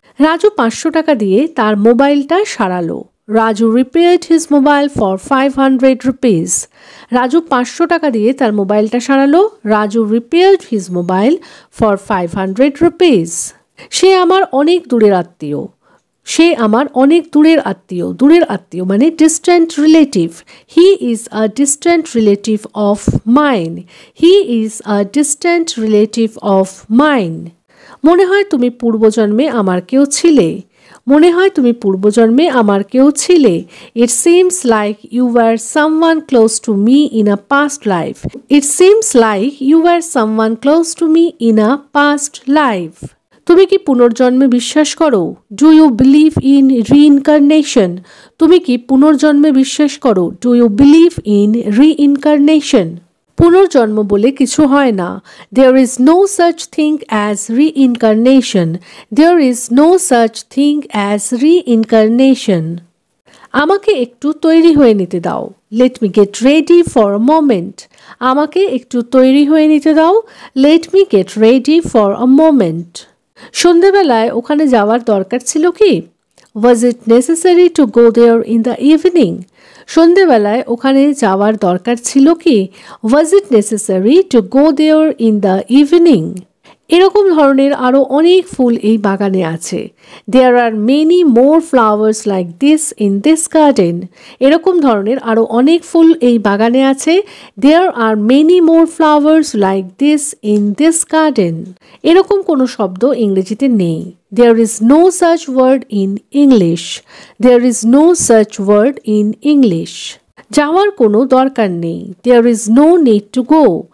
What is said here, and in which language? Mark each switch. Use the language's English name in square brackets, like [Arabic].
[Bangla] রাজু 500 টাকা দিয়ে তার মোবাইলটা সারালো। [English] Raju repaired his mobile for 500 rupees. [Bangla] Raju 500 টাকা দিয়ে তার মোবাইলটা সারালো। [English] Raju repaired his mobile for 500 rupees. [Bangla] সে আমার অনেক দূরের আত্মীয়। সে আমার অনেক দূরের আত্মীয় মানে distant relative. [English] He is a distant relative of mine. He is a distant relative of mine. [Bangla] মনে হয় তুমি পূর্বজন্মে আমার কেউ ছিলে। মনে হয় তুমি পূর্বজন্মে আমার কেউ ছিলে। [English] It seems like you were someone close to me in a past life. It seems like you were someone close to me in a past life. [Bangla] তুমি কি পুনর্জন্মে বিশ্বাস করো? [English] Do you believe in reincarnation? [Bangla] তুমি কি পুনর্জন্মে বিশ্বাস করো? [English] Do you believe in reincarnation? [Bangla] পুনর্জন্ম বলে কিছু হয় না। [English] There is no such thing as reincarnation. There is no such thing as reincarnation. [Bangla] আমাকে একটু তৈরি হয়ে নিতে দাও। [English] Let me get ready for a moment. [Bangla] আমাকে একটু তৈরি হয়ে নিতে দাও। [English] Let me get ready for a moment. [Bangla] সন্ধ্যাবেলায় ওখানে যাওয়ার দরকার ছিল কি? [English] Was it necessary to go there in the evening? [Bangla] সন্ধ্যাবেলায় ওখানে যাওয়ার দরকার ছিল কি? [English] Was it necessary to go there in the evening? [Bangla] এরকম ধরনের আরো অনেক ফুল এই বাগানে আছে। [English] There are many more flowers like this in this garden. [Bangla] এরকম ধরনের আরো অনেক ফুল এই বাগানে আছে। [English] There are many more flowers like this in this garden. [Bangla] এরকম কোনো শব্দ ইংরেজিতে নেই। [English] There is no such word in English. There is no such word in English. [Bangla] যাওয়ার কোনো দরকার নেই। [English] There is no need to go.